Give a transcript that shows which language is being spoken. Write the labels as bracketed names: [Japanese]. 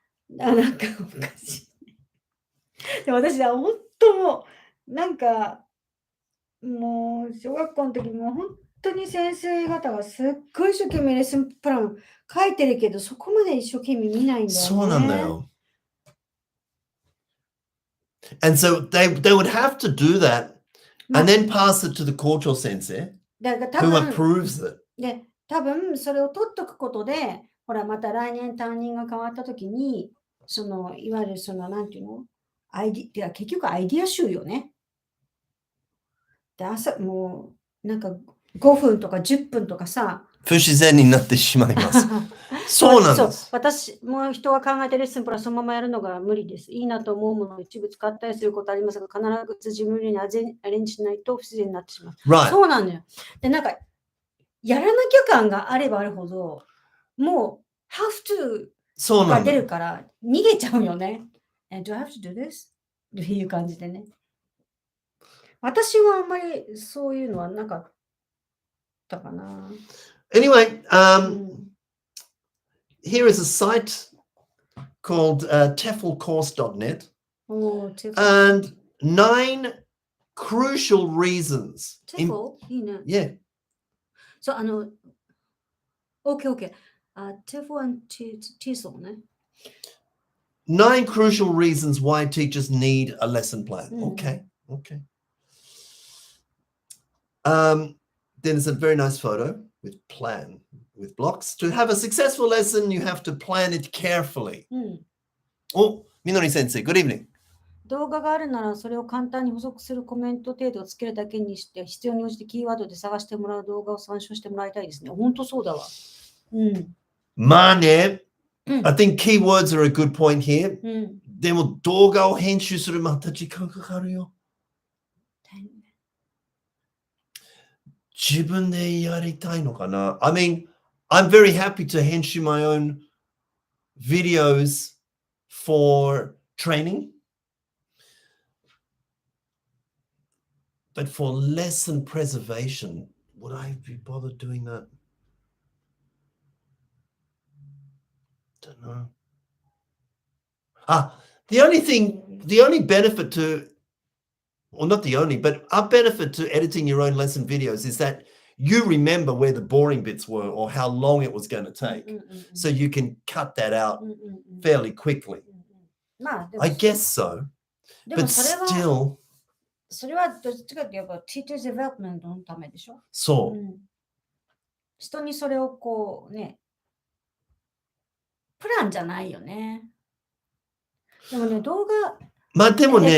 [Japanese] なんかおかしい。でも私は本当もう、なんか、もう、小学校の時も本当に先生方がすっごい一生懸命レッスンプラン書いてるけど、そこまで一生懸命見ないんだよね。そうなんだよ。 [English] And so they would have to do that and then pass it to the 校長先生 [Japanese] だから多 [English] who [Japanese] 分、 [English] approves it. [Japanese] で、多分それを取っとくことで、ほら、また来年担任が変わった時に、いわゆるなんていうの、いや、結局アイディア集よね。で、もう、なんか5分とか10分とかさ、不自然になってしまいます。そうなんです。私も人が考えてレッスンプランそのままやるのが無理です。いいなと思うものを一部使ったりすることありますが、必ず自分にアレンジしないと不自然になってしまう。 [English] Right. [Japanese] そうなのよ。で、なんか、やらなきゃ感があればあるほど、もう、 [English] have to [Japanese] が出るから逃げちゃうよね。 [English] Do I have to do this? [Japanese] っていう感じでね。私はあんまりそういうのはなかったかな。 [English] Anyway, here is a site called teflcourse.net and 9 crucial reasons. [Japanese] Tefl? いいね。 Yeah. そう、OK。Tefl and Tefl ね。 [English] 9 crucial reasons why teachers need a lesson plan. Okay. Then there's a very nice photo with blocks. To have a successful lesson, you have to plan it carefully. Oh, Minori Sensei, good evening. [Japanese] 動画があるならそれを簡単に補足するコメント程度をつけるだけにして必要に応じてキーワードで探してもらう動画を参照してもらいたいですね。本当そうだわ。まあね、 [English] I think keywords are a good point here. [Japanese] でも動画を編集するまた時間かかるよ。自分でやりたいのかな？ [English] I mean, I'm very happy to 編集 my own videos for training. But for lesson preservation, would I be bothered doing that? Don't know. The only benefit to, or not the only, but a benefit to editing your own lesson videos is that you remember where the boring bits were or how long it was going to take. So you can cut that out fairly quickly. I guess so. But still, [Japanese] それはどっちかって言えば [English] teacher development [Japanese] のためでしょ？そう。人にそれをこうね、プランじゃないよね。でもね、動画、まあでもね、